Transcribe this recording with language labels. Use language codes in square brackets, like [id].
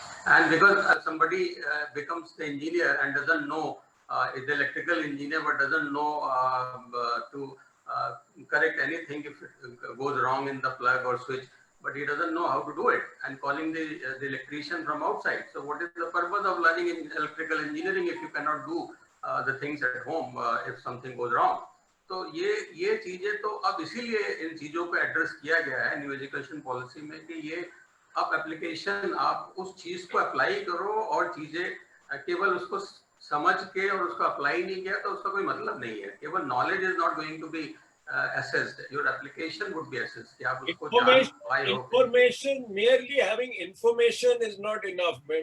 [en] And because somebody becomes the engineer and doesn't know, is the electrical engineer, but doesn't know to correct anything if it goes wrong in the plug or switch, but he doesn't know how to do it, and calling the electrician from outside. So what is the purpose of learning in electrical engineering if you cannot do the things at home if something goes wrong? [hi] तो ये चीजें तो अब इसीलिए इन चीजों को address किया गया है न्यू एजुकेशन पॉलिसी में, कि ये अब एप्लीकेशन, आप उस चीज को अप्लाई करो, और चीजें केवल उसको समझ के और उसको अप्लाई नहीं किया तो उसका कोई मतलब नहीं है. [en] केवल knowledge is not going to be assessed. Your application would be assessed. Information, merely having information is not enough.